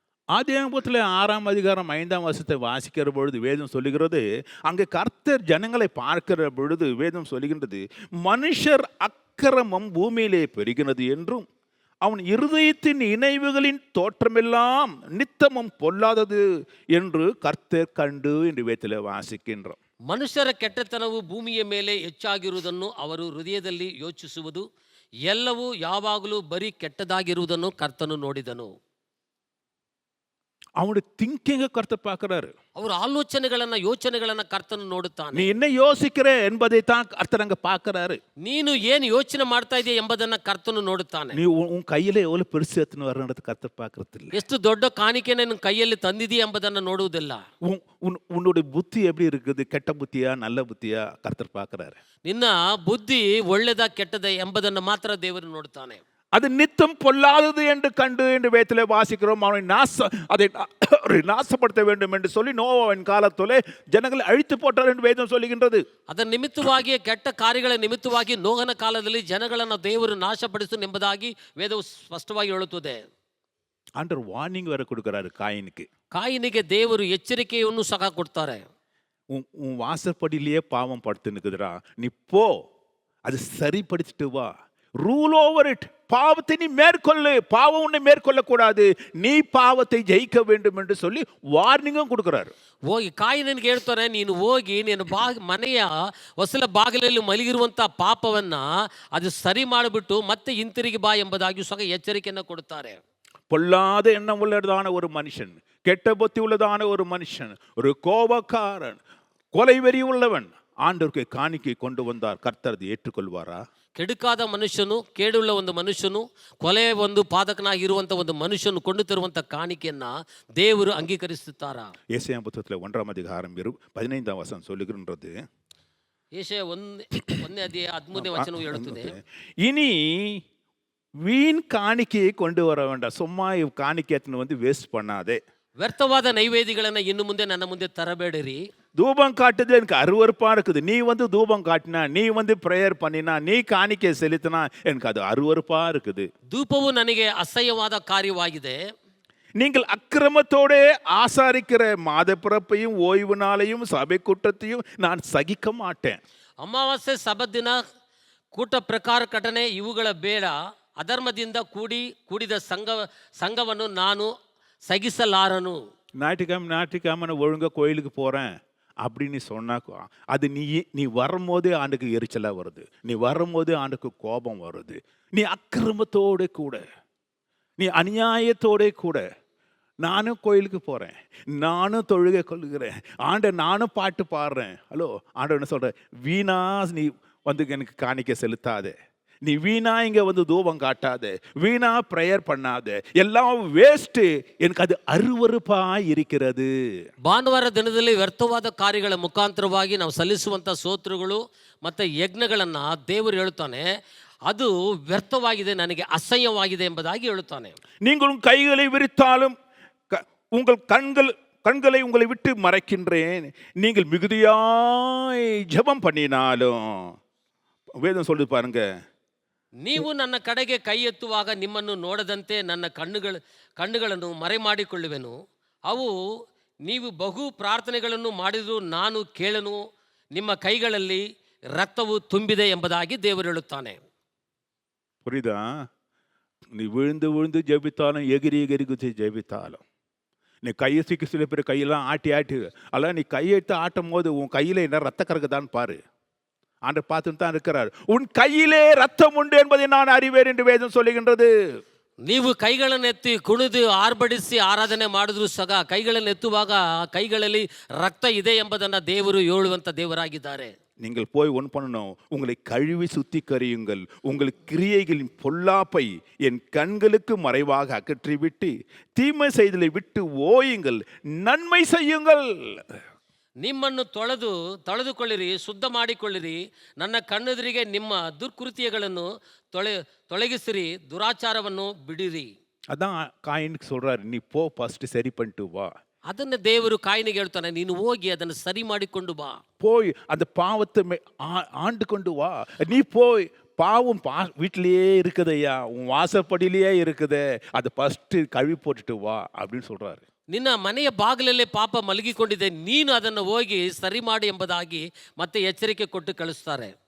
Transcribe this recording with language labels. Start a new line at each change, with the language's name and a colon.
Tamil: ஆதியாகமத்தில் 6ஆம் அதிகாரம் 5ஆம் வசனத்தை வாசிக்கிற பொழுது வேதம் சொல்லுகிறது, அங்கே கர்த்தர் ஜனங்களை பார்க்கிற பொழுது வேதம் சொல்லுகின்றது, மனுஷர் அக்கிரமம் பூமியிலே பெருகினது என்றும் அவன் இருதயத்தின் இணைவுகளின் தோற்றமெல்லாம் நித்தமும் பொல்லாதது என்று கர்த்தர் கண்டு என்று வேதத்தில் வாசிக்கின்றோம்.
Kannada: ಮನುಷ್ಯರ ಕೆಟ್ಟತನವು ಭೂಮಿಯ ಮೇಲೆ ಹೆಚ್ಚಾಗಿರುವುದನ್ನು ಅವರು ಹೃದಯದಲ್ಲಿ ಯೋಚಿಸುವುದು, ಎಲ್ಲವೂ ಯಾವಾಗಲೂ ಬರೀ ಕೆಟ್ಟದಾಗಿರುವುದನ್ನು ಕರ್ತನು ನೋಡಿದನು.
Tamil: அவனுடைய திங்கிங்க கர்த்தர் பார்க்கிறாரு.
Kannada: ಅವರ ಆಲೋಚನೆಗಳನ್ನ ಯೋಚನೆಗಳನ್ನ ಕರ್ತನು ನೋಡುತ್ತಾನೆ.
Tamil: நீ என்ன யோசிக்கிற என்பதை தான் கர்த்தர் அங்க பார்க்கிறாரு.
Kannada: ನೀನು ಏನು ಯೋಚನೆ ಮಾಡ್ತಾ ಇದೆಯಾ ಎಂಬುದನ್ನ ಕರ್ತನು ನೋಡುತ್ತಾನೆ.
Tamil: நீ உன் கையில எவ்வளவு பெருசு எடுத்துன்னு வரணுன்றது கர்த்தர் பார்க்கறது இல்ல.
Kannada: ಎಷ್ಟು ದೊಡ್ಡ ಕಾಣಿಕೆಯನ್ನು ನಿನ್ನ ಕೈಯಲ್ಲಿ ತಂದಿದೆಯಾ ಎಂಬುದನ್ನು ನೋಡುವುದಿಲ್ಲ.
Tamil: உன்னுடைய புத்தி எப்படி இருக்குது, கெட்ட புத்தியா நல்ல புத்தியா கர்த்தர் பார்க்கிறாரு.
Kannada: ನಿನ್ನ ಬುದ್ಧಿ ಒಳ್ಳೆದ ಕೆಟ್ಟದ ಎಂಬುದನ್ನು ಮಾತ್ರ ದೇವರು ನೋಡುತ್ತಾನೆ.
Tamil: அது நித்தம் பொல்லாதது என்று கண்டு என்று வேதத்திலே வாசிக்கிறோம். அவனை அதை நாசப்படுத்த வேண்டும் என்று சொல்லி நோவாவின் காலத்திலே ஜனங்களை அழித்து போட்டார் என்று வேதம் சொல்லுகின்றது.
Kannada: ಅದರ ನಿಮಿತ್ತವಾಗಿ ಕೆಟ್ಟ ಕಾರ್ಯಗಳ ನಿಮಿತ್ತವಾಗಿ ನೋಹನ ಕಾಲದಲ್ಲಿ ಜನಗಳನ್ನು ದೇವರು ನಾಶಪಡಿಸು ಎಂಬುದಾಗಿ ವೇದವು ಸ್ಪಷ್ಟವಾಗಿ ಹೇಳುತ್ತದೆ.
Tamil: ஆண்டவர் வார்னிங் வேற கொடுக்கிறாரு காயினுக்கு.
Kannada: ಕಾಯಿನಿಗೆ ದೇವರು ಎಚ್ಚರಿಕೆಯನ್ನು ಸಹ ಕೊಡ್ತಾರೆ.
Tamil: உன் வாசற்படியிலேயே பாவம் படுத்து நிற்குதுடா, நீ போ, அது சரிப்படுத்திட்டு வா,
English: Rule over it.
Tamil: பாவத்தை நீ மேற்கொள்ளு, பாவம் உன்னை மேற்கொள்ளக்கூடாது, நீ பாவத்தை ஜெயிக்க வேண்டும் என்று சொல்லி ವಾರ್ನಿಂಗ್ கொடுக்கிறாரு.
Kannada: ಹೋಗಿ ಕಾಯಿನಿಗೆ ಹೇಳ್ತಾರೆ, ನೀನು ಹೋಗಿ ನೀನು ಮನೆಯ ಹೊಸಲ ಬಾಗಿಲಲ್ಲಿ ಮಲಗಿರುವಂತ ಪಾಪವನ್ನ ಅದು ಸರಿ ಮಾಡಿಬಿಟ್ಟು ಮತ್ತೆ ಹಿಂತಿರುಗಿ ಬಾ ಎಂಬುದಾಗಿ ಸಹ ಎಚ್ಚರಿಕೆಯನ್ನು ಕೊಡುತ್ತಾರೆ.
Tamil: பொல்லாத எண்ணம் உள்ளதான ஒரு மனுஷன், கெட்ட புத்தி உள்ளதான ஒரு மனுஷன், ஒரு கோபக்காரன், கொலைவெறி உள்ளவன் ஆண்டவருக்கு காணிக்கை கொண்டு வந்தார். கர்த்தர் அதை ஏற்றுக்கொள்வாரா?
Kannada: ಕೆಡುಕಾದ ಮನುಷ್ಯನು, ಕೇಡುಳ್ಳ ಒಂದು ಮನುಷ್ಯನು, ಕೊಲೆ ಒಂದು ಪಾದಕನಾಗಿ ಇರುವಂತ ಒಂದು ಮನುಷ್ಯನು ಕೊಂಡು ತರುವಂತ ಕಾಣಿಕೆಯನ್ನ ದೇವರು ಅಂಗೀಕರಿಸುತ್ತಾರಾ?
Tamil: ஏசாயா புத்தகத்தில் 1ஆம் அதிகாரம் 15ஆம் வசனம் சொல்லுகின்றது.
Kannada: ಏಷಯ 1ನೇ ಅಧ್ಯಾಯ 13ನೇ ವಚನವು ಹೇಳುತ್ತದೆ,
Tamil: இனி வீண் காணிக்கையை கொண்டு வர வேண்டாம். சும்மா காணிக்கையத்தின் வந்து வேஸ்ட் பண்ணாதே.
Kannada: ವ್ಯರ್ಥವಾದ ನೈವೇದ್ಯಗಳನ್ನ ಇನ್ನು ಮುಂದೆ ನನ್ನ ಮುಂದೆ ತರಬೇಡಿರಿ.
Tamil: தூபம் காட்டுது எனக்கு அருவருப்பா இருக்குது. நீ வந்து தூபம் காட்டினா, நீ வந்து பிரேயர் பண்ணினா, நீ காணிக்கை செலுத்தினா எனக்கு அது அருவருப்பா இருக்குது.
Kannada: ಧೂಪವು ನನಗೆ ಅಸಹ್ಯವಾದ ಕಾರ್ಯವಾಗಿದೆ.
Tamil: நீங்கள் அக்கிரமத்தோட ஆசாரிக்கிற மாத பிறப்பையும் ஓய்வு நாளையும் சபை கூட்டத்தையும் நான் சகிக்க மாட்டேன்.
Kannada: ಅಮಾವಾಸ್ಯೆ ಸಬ್ಬತ್ ದಿನ ಕೂಟ ಪ್ರಕಾರ ಕಟನೆ ಇವುಗಳ ಬೇಡ. ಅಧರ್ಮದಿಂದ ಕೂಡಿದ ಸಂಘವನ್ನು ನಾನು சகிசலாரனு.
Tamil: ஞாயிற்றுக்கிழமை நான் ஒழுங்கா கோயிலுக்கு போறேன் அப்படின்னு சொன்னாக்கோ அது நீ வரும்போதே ஆண்டுக்கு எரிச்சலா வருது, நீ வரும்போதே ஆண்டுக்கு கோபம் வருது. நீ அக்கிரமத்தோட கூட, நீ அநியாயத்தோட கூட, நானும் கோயிலுக்கு போறேன், நானும் தொழுகை கொள்ளுகிறேன், நானும் பாட்டு பாடுறேன். ஹலோ, ஆண்டவர் என்ன சொல்ற? வீணா நீ வந்து எனக்கு காணிக்க செலுத்தாதே, நீ வீணா இங்க வந்து தூபம் காட்டாத, வீணா பிரேயர் பண்ணாத, எல்லாம் வேஸ்ட், எனக்கு அது அருவருப்பா இருக்கிறது.
Kannada: ಭಾನುವಾರ ದಿನದಲ್ಲಿ ವ್ಯರ್ಥವಾದ ಕಾರ್ಯಗಳ ಮುಖಾಂತರವಾಗಿ ನಾವು ಸಲ್ಲಿಸುವಂತ ಸ್ತೋತ್ರಗಳು ಮತ್ತೆ ಯಜ್ಞಗಳನ್ನ ದೇವರು ಹೇಳುತ್ತಾನೆ, ಅದು ವ್ಯರ್ಥವಾಗಿದೆ, ನನಗೆ ಅಸಹ್ಯವಾಗಿದೆ ಎಂಬುದಾಗಿ ಹೇಳುತ್ತಾನೆ.
Tamil: நீங்கள் உங்கள் கைகளை விரித்தாலும் உங்கள் கண்களை உங்களை விட்டு மறைக்கின்றேன், நீங்கள் மிகுதியாய் ஜெபம் பண்ணினாலும். வேதம் சொல்லுது பாருங்க,
Kannada: ನೀವು ನನ್ನ ಕಡೆಗೆ ಕೈ ಎತ್ತುವಾಗ ನಿಮ್ಮನ್ನು ನೋಡದಂತೆ ನನ್ನ ಕಣ್ಣುಗಳನ್ನು ಮರೆಮಾಡಿಕೊಳ್ಳುವೆನು. ಅವು ನೀವು ಬಹು ಪ್ರಾರ್ಥನೆಗಳನ್ನು ಮಾಡಿದರೂ ನಾನು ಕೇಳನು, ನಿಮ್ಮ ಕೈಗಳಲ್ಲಿ ರಕ್ತವು ತುಂಬಿದೆ ಎಂಬುದಾಗಿ ದೇವರು ಹೇಳುತ್ತಾನೆ.
Tamil: புரியுதா? நீ விழுந்து விழுந்து ஜெபித்தாலும், எகிரி எகிரி குச்சி ஜெபித்தாலும், நீ கையை தூக்கி சில பேர் கையெல்லாம் ஆட்டி அல்ல, நீ கையெடுத்து ஆட்டும் போது உன் கையில் என்ன ரத்த கறக்குதான்னு பாரு. ஆண்டவர் பார்த்துட்டு தான் இருக்கிறார். உன் கையிலே ரத்தம் உண்டு என்பதை நான் அறிவேன் என்று வேதம் சொல்லுகின்றது.
Kannada: ನೀವು ಕೈಗಳನ್ನು ಎತ್ತಿ ಕುಣಿದು ಆರ್ಭಡಿಸಿ ಆರಾಧನೆ ಮಾಡಿದ್ರು ಸಹ ಕೈಗಳನ್ನು ಎತ್ತುವಾಗ ಕೈಗಳಲ್ಲಿ ರಕ್ತ ಇದೆ ಎಂಬುದನ್ನು ದೇವರು ಹೇಳುವಂತ ದೇವರಾಗಿದ್ದಾರೆ.
Tamil: நீங்கள் போய் ஒன்று பண்ணணும், உங்களை கழுவி சுத்திகரியுங்கள், உங்கள் கிரியைகளின் பொல்லாப்பை என் கண்களுக்கு மறைவாக அகற்றிவிட்டு தீமை செய்தலை விட்டு ஓயுங்கள், நன்மை செய்யுங்கள்.
Kannada: ನಿಮ್ಮನ್ನು ತೊಳೆದುಕೊಳ್ಳಿರಿ, ಶುದ್ಧ ಮಾಡಿಕೊಳ್ಳಿರಿ, ನನ್ನ ಕಣ್ಣೆದುರಿಗೆ ನಿಮ್ಮ ದುರ್ಕೃತ್ಯಗಳನ್ನು ತೊಲಗಿಸಿರಿ, ದುರಾಚಾರವನ್ನು ಬಿಡಿರಿ.
Tamil: அதான் காயினுக்கு சொல்றாரு, நீ போ, ஃபர்ஸ்ட் சரி பண்ணிட்டு வா.
Kannada: ಅದನ್ನ ದೇವರು ಕಾಯಿನಿಗೆ ಹೇಳ್ತಾನೆ, ನೀನು ಹೋಗಿ ಅದನ್ನು ಸರಿ ಮಾಡಿಕೊಂಡು ಬಾ.
Tamil: போய் அந்த பாவத்தை ஆண்டு கொண்டு வா. நீ போய் பாவம் வீட்டிலேயே இருக்குதையா, உன் வாசப்படியிலேயே இருக்குதே, அதை ஃபர்ஸ்ட் கழுவி போட்டுட்டு வா அப்படின்னு சொல்றாரு.
Kannada: ನಿನ್ನ ಮನೆಯ ಬಾಗಿಲಲ್ಲೇ ಪಾಪ ಮಲಗಿಕೊಂಡಿದೆ, ನೀನು ಅದನ್ನು ಹೋಗಿ ಸರಿ ಮಾಡಿ ಎಂಬುದಾಗಿ ಮತ್ತೆ ಎಚ್ಚರಿಕೆ ಕೊಟ್ಟು ಕಳಿಸ್ತಾರೆ.